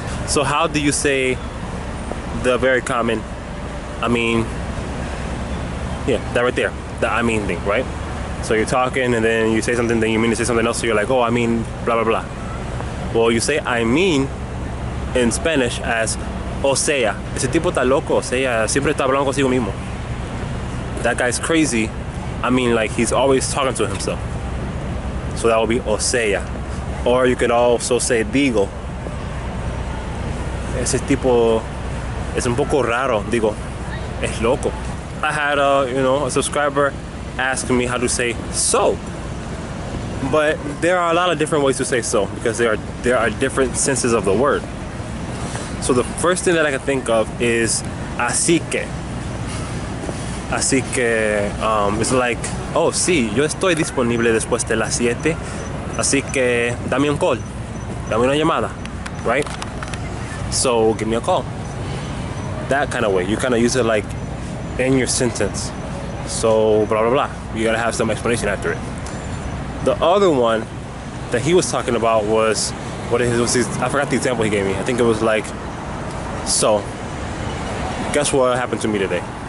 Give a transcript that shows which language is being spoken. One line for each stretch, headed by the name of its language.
English: So how do you say the very common, I mean, yeah, that right there, the I mean thing, right? So you're talking and then you say something, then you mean to say something else, so you're like, oh, I mean, blah, blah, blah. Well, you say I mean in Spanish as o sea.
Spanish: Ese tipo está loco, o sea, siempre está hablando consigo mismo.
English: That guy's crazy. I mean, like, he's always talking to himself. So that would be o sea. Or you could also say digo.
Spanish: Ese tipo es un poco raro, digo, es loco.
English: I had a subscriber asking me how to say so. But there are a lot of different ways to say so, because there are different senses of the word. So the first thing that I can think of is así que.
Spanish: Así que
English: it's like,
Spanish: oh sí, yo estoy disponible después de las 7, así que dame un call, dame una llamada, right?
English: So give me a call. That kind of way. You kind of use it like in your sentence. So blah blah blah. You gotta have some explanation after it. The other one that he was talking about was I forgot the example he gave me. I think it was like, so guess what happened to me today?